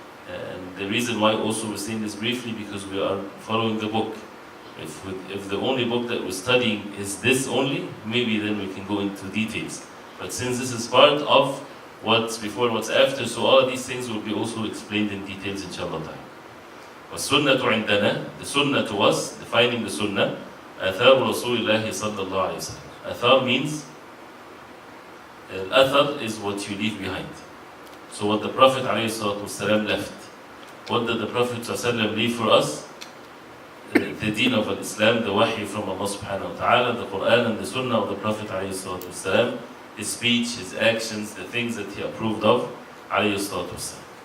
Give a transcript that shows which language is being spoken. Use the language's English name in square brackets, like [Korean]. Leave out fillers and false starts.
[English] And the reason why also we're saying this briefly, because we are following the book. If the only book that we're studying is this only, maybe then we can go into details. But since this is part of what's before and what's after, so all of these things will be also explained in details, inshallah ta'ala. [Arabic] وَالسُّنَّةُ عِنْدَنَا, [English] the sunnah to us, defining the sunnah, [Arabic] آثَارُ رَسُولِ اللَّهِ صَلَّى اللَّهُ عَلَيْهِ وسلم. [English] Athar means, athar is what you leave behind. So what the Prophet ﷺ left. What did the Prophet ﷺ leave for us? The deen of Islam, the wahy from Allah subhanahu wa ta'ala, the Quran and the Sunnah of the Prophet ﷺ, his speech, his actions, the things that he approved of ﷺ.